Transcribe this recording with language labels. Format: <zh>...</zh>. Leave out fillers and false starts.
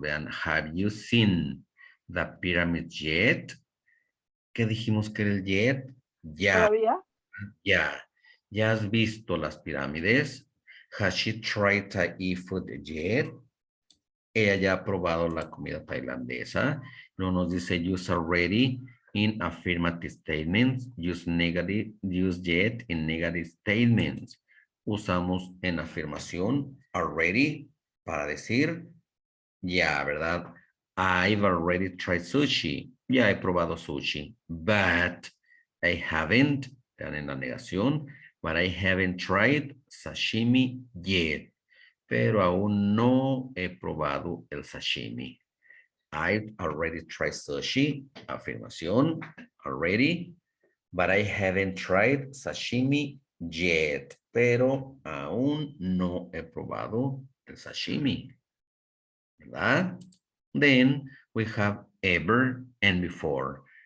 <es>Vean,</es> <en>have you seen the pyramid yet?</en> <es>¿Qué dijimos que era el yet? Ya, ¿Todavía? ya. ¿Ya has visto las pirámides?</es> <en>Has she tried Thai food yet?</en> <es>Ella ya ha probado la comida tailandesa. Luego nos dice</es> <en>use already in affirmative statements. Use yet in negative statements.</en> <es>Usamos en afirmación already para decir ya, ¿verdad?</es> <en>I've already tried sushi.</en> <es>Ya he probado sushi.</es> <en>But I haven't,</en> <es>están en la negación,</es> <en>but I haven't tried sashimi yet.</en> <es>Pero aún no he probado el sashimi.</es> <en>I've already tried sushi, afirmación, already, but I haven't tried sashimi yet.</en> <es>Pero aún no he probado el sashimi, ¿verdad?</es> <en>Then we have ever and before.</en>